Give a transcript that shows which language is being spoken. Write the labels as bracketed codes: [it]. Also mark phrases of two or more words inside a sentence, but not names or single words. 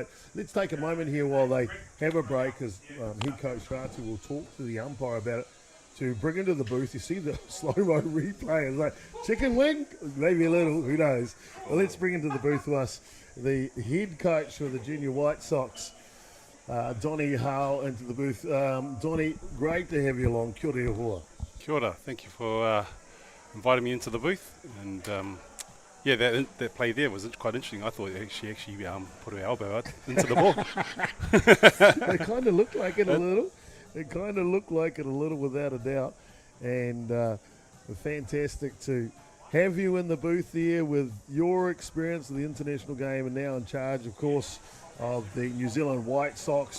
[en] Let's take a moment here while they have a break, as head coach Ratu will talk to the umpire about it, to bring into the booth. You see the slow-mo replay. It's like, chicken wing? Maybe a little, who knows? Well, let's bring into the booth to us the head coach for the Junior White Sox, Donnie Howell, into the booth. Donnie, great to have you along. [mi] Kia ora hoa. Kia ora. [en] Thank you for inviting me into the booth. And that play there was quite interesting. I thought she actually put her elbow out into the ball. It kind of looked like it a little. It kind of looked like it a little, without a doubt. And fantastic to have you in the booth there with your experience of the international game, and now in charge, of course, of the New Zealand White Sox.